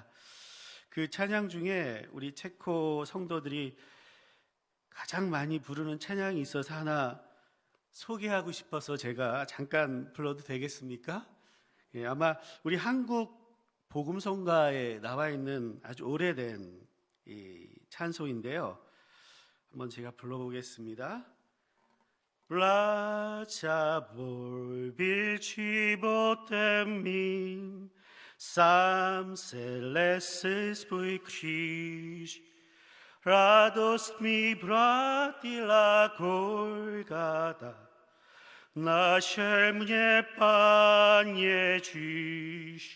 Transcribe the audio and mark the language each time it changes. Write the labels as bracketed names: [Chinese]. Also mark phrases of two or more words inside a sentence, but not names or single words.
[Korean] 그 찬양 중에 우리 체코 성도들이 가장 많이 부르는 찬양이 있어서 하나 소개하고 싶어서 제가 잠깐 불러도 되겠습니까? 아마 우리 한국 복음성가에 나와 있는 아주 오래된 이 찬송인데요. 한번 제가 불러보겠습니다. [Czech] Plaća volbil životem mým, sám se lese svůj kříž. Radost mi vrátila Golgata, našel mě Pán Ježíš.